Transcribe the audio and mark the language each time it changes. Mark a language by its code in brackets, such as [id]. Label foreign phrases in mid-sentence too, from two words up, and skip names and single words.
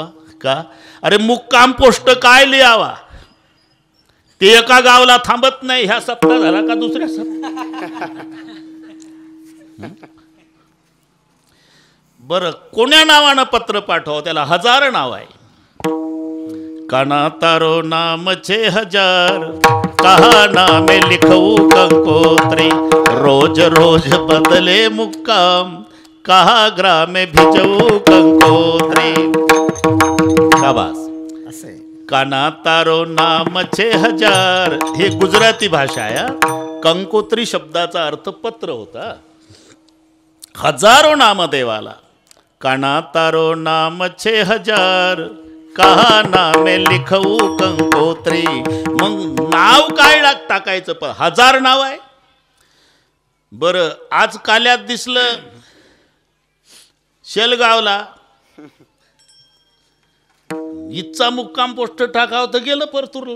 [mr] का? अरे मुक्काम पोस्ट काय लिहावा? ते एका गावाला थांबत नाही. ह्या सप्ताह झाला का दुसऱ्या सप्ताह? बरं, कोण्या नावानं पत्र पाठवा? त्याला 1000 नाव आहे. [gu] કાના તારો નામ 6000, કયા નામે લખું કંકોતરી. રોજ રોજ બદલે મુકામ, કયા ગામે ભીજવું કંકોતરી. [mr] शाबास. [gu] કાના તારો નામ 6000 [mr] हे गुजराती भाषा आहे. कंकोत्री शब्दाचा अर्थ पत्र होता. 1000 नाम देवाला. [gu] કાના તારો નામ 6000, કયા નામે લખું કંકોતરી. [mr] मग नाव काय टाकायचं? पण 1000 नाव आहे. बरं, आज काल्यात दिसलं शेलगावला, इथचा मुक्काम पोस्ट टाकावं तर गेलं परतूरला.